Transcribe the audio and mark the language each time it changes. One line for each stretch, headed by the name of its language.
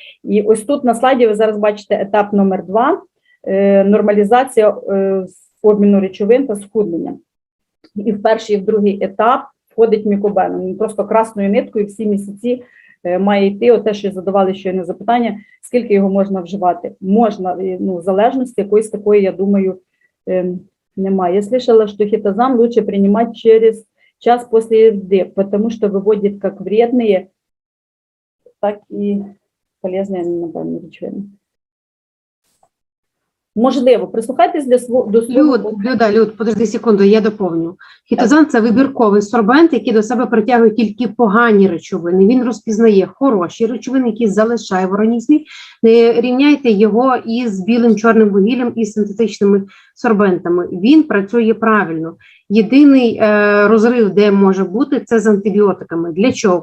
Ukrainian: І ось тут на слайді ви зараз бачите етап номер 2 – нормалізація обміну речовин та схуднення. І в перший, і в другий етап входить Мікобен. Він просто красною ниткою всі місяці має йти. Оте, що задавали щойно запитання, скільки його можна вживати. Можна, в залежності якоїсь такої, я думаю, немає.
Russian: Я слышала, що хитозан лучше приймати через час после еды, потому что выводит как вредные, так и полезные,
Ukrainian: напевно, речовини. Можливо, прислухайтесь до свого...
Russian: Люд, подожди секунду,
Ukrainian: я доповню. Хітозан – це вибірковий сорбент, який до себе притягує тільки погані речовини. Він розпізнає хороші речовини, які залишає в організмі. Не рівняйте його із білим чорним вугіллям і синтетичними сорбентами. Він працює правильно. Єдиний розрив, де може бути, це з антибіотиками. Для чого?